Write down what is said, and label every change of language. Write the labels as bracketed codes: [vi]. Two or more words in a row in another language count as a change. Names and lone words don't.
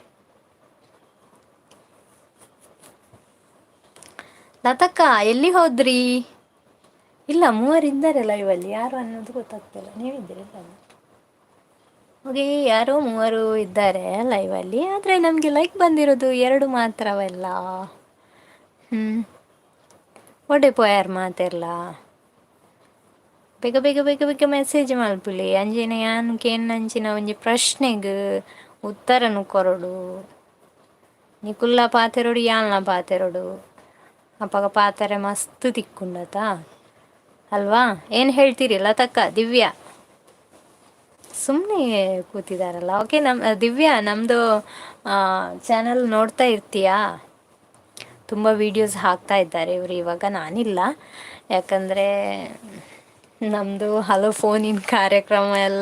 [kn] ಲತಕ್ಕ ಎಲ್ಲಿ ಹೋದ್ರಿ? ಇಲ್ಲ, 3 ಇದ್ದಾರೆ ಲೈವಲ್ಲಿ, ಯಾರು ಅನ್ನೋದು ಗೊತ್ತಾಗ್ತಿಲ್ಲ. ನೀವಿದ್ದೀರಿ? ಓಕೆ, ಯಾರೋ 3 ಇದ್ದಾರೆ ಲೈವಲ್ಲಿ, ಆದರೆ ನಮಗೆ ಲೈಕ್ ಬಂದಿರೋದು 2 ಮಾತ್ರವಲ್ಲ. [tcy] ಒಡೆ ಪೋಯಾರು ಮಾತೆಲ್ಲ ಬೇಗ ಬೇಗ ಬೇಗ ಬೇಗ ಮೆಸೇಜ್ ಮಲ್ಪುಲಿ. ಅಂಜಿನ ಯಾನ್ಕೇನಂಚಿನ ಒಂಜಿ ಪ್ರಶ್ನೆಗೆ ಉತ್ತರನು ಕೊರಡು. ನಿಕುಲ್ಲ ಪಾತೆರೋಡು ಯಾಲ್ನ ಪಾತೆರೋಡು ಅಪ್ಪಗ ಪಾತ್ರೆ ಮಸ್ತ್ ತಿಕ್ಕೊಂಡತ ಅಲ್ವಾ? [kn] ಏನು ಹೇಳ್ತೀರಿ ಲತಕ್ಕ? ದಿವ್ಯಾ ಸುಮ್ಮನೆ ಕೂತಿದಾರಲ್ಲ. ಓಕೆ, ದಿವ್ಯಾ ನಮ್ಮದು ಚಾನಲ್ ನೋಡ್ತಾ ಇರ್ತೀಯಾ? ತುಂಬ ವೀಡಿಯೋಸ್ ಹಾಕ್ತಾ ಇದ್ದಾರೆ ಇವರು ಇವಾಗ, ನಾನಿಲ್ಲ. ಯಾಕಂದರೆ ನಮ್ಮದು ಹಲೋ ಫೋನಿನ ಕಾರ್ಯಕ್ರಮ ಎಲ್ಲ.